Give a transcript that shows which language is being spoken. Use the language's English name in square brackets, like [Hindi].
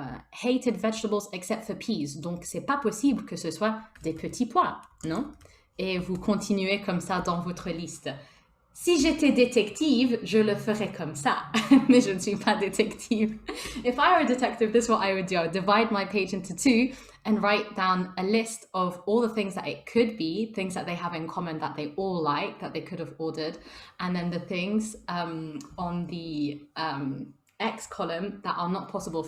[English] hated vegetables except for peas. [French] Donc, c'est pas possible que ce soit des petits pois, non? Et vous continuez comme ça dans votre liste. Si j'étais détective, je le ferais comme ça, mais je ne suis pas détective. [English] If I were a detective, this is what I would do. I would divide my page into two and write down a list of all the things that it could be, things that they have in common that they all like, that they could have ordered, and then the things on the X column that are not possible.